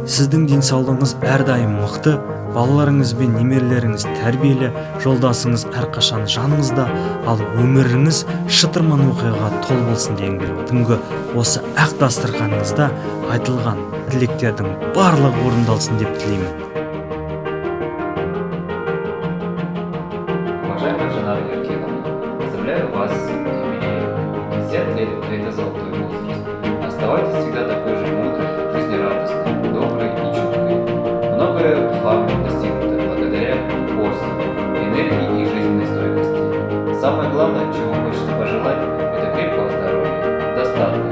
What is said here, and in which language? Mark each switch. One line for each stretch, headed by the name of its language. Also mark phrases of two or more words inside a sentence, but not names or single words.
Kazakh: Сіздің денсаулығыңыз әрдайым мықты, балаларыңыз бен немерелеріңіз тәрбиелі, жолдасыңыз әрқашан жаныңызда, ал өміріңіз шытырман оқиғаға толы болсын дегім келіп отыр. Бүгінгі осы ақ дастарханыңызда айтылған тілектердің барлығы орындалсын деп тілеймін.
Russian: Уважаемая Жанар Еркенқызы, поздравляю вас с юбилеем. 50 лет – это золотой возраст. Оставайтесь всегда такой же мудрой, жизнерадостной, доброй и чуткой. Многое вам достигнуто благодаря упорству, энергии и жизненной стойкости. Самое главное, чего хочется пожелать, это крепкого здоровья, достатка.